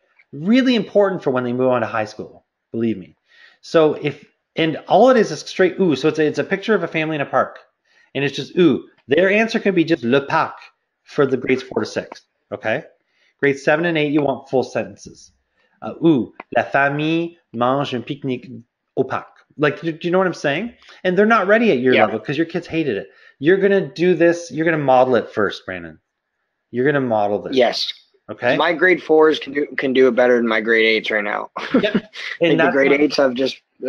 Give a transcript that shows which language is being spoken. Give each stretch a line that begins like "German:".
English: Really important for when they move on to high school, believe me. So and all it is straight ooh. So it's a picture of a family in a park. And it's just ooh. Their answer can be just
French: le parc
English: for the grades 4 to 6. Okay? Grades 7 and 8, you want full sentences.
French: Ooh, la famille mange un pique-nique au parc.
English: Like, do you know what I'm saying? And they're not ready at your level because your kids hated it. You're going to do this. You're going to model it first, Brandon. You're going to model this. Yes. Okay. My grade 4s can do it better than my grade 8s right now. Yep. And the grade 8s have just